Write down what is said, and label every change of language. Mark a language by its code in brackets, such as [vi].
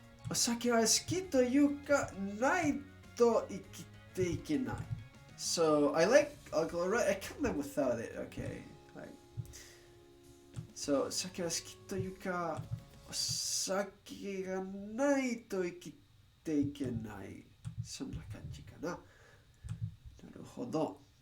[ja] お酒は好きというか、ないと生きていけない。 [en] So I like alcohol, right? I can't live without it. Okay. Right. [ja] So 酒は好きというか、お酒がないと生きていけない。そんな感じかな。なるほど。